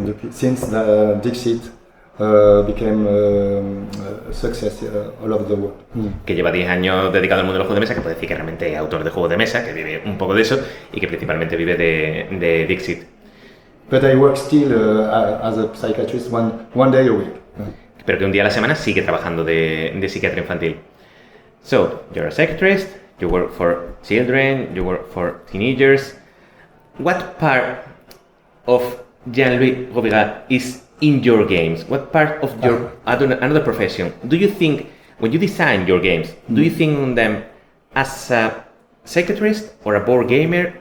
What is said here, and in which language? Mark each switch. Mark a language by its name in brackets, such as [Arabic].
[English] Since Dixit became a success all over the world. [Spanish] Que lleva 10 años dedicado al mundo de los juegos de mesa, que puede decir que realmente es autor de juegos de mesa, que vive un poco de eso y que principalmente vive de Dixit. [English] But I work still as a psychiatrist one day a week. [Spanish] Pero que un día a la semana sigue trabajando de psiquiatra infantil. [English] So, you're a psychiatrist, you work for children, you work for teenagers. What part of Jean-Louis Roubira is in your games? What part of your another profession? Do you think, when you design your games, do you think on them as a psychiatrist or a board gamer?